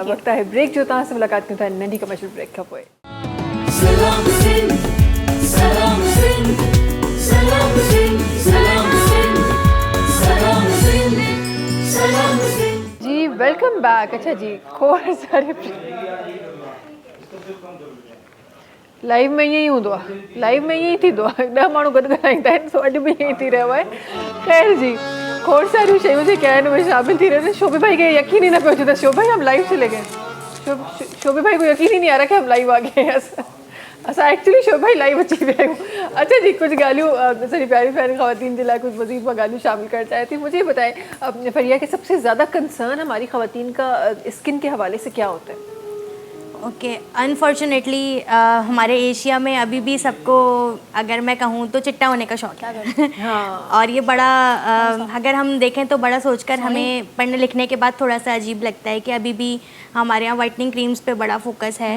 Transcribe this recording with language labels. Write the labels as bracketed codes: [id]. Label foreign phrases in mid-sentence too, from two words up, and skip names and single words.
[sd] वक्त है ब्रेक जो तव्हां सां मुलाक़ात कयूं था नंढी कमर्शियल ब्रेक खां पोइ। सलाम सिंध सलाम सिंध सलाम सिंध सलाम सिंध सलाम सिंध सलाम सिंध। [en] जी welcome back। [sd] अच्छा जी, खोड़ सारे लाइव में ईअं ई हूंदो आहे, लाइव में ईअं ई थींदो आहे, 10 माण्हू गॾु ॻाल्हाईंदा आहिनि, सो अॼु बि ईअं ई थी रहियो आहे। ख़ैर जी, खोड़ सारियूं शयूं जेके आहिनि उहे शामिल थी रहियूं आहिनि। शोभे भाई खे यकीन ही न पियो अचे त शोभे भाई [ur] ہم لائیو چلے گئے. شوبھے بھائی کو یقین ہی نہیں آ رہا کہ ہم لائیو آ گئے ہیں. [sd] असां एक्चुअली शोभे भाई लाइव अची विया आहियूं। अच्छा जी, कुछ ॻाल्हियूं सॼी प्यारी प्यारी ख़वातीन जे लाइ कुछ मज़ीद मां ॻाल्हियूं शामिल करणु चाहिए थी। [ur] مجھے بتائیں فریا کہ سب سے زیادہ کنسرن ہماری خواتین کا اسکن کے حوالے سے کیا ہوتا ہے? اوکے، انفارچونیٹلی ہمارے ایشیا میں ابھی بھی سب کو اگر میں کہوں تو چٹا ہونے کا شوق ہے. ہاں. اور یہ بڑا اگر ہم دیکھیں تو بڑا سوچ کر ہمیں پڑھنے لکھنے کے بعد تھوڑا سا عجیب لگتا ہے کہ ابھی بھی ہمارے یہاں [en] whitening creams [ur] پے بڑا فوکس ہے.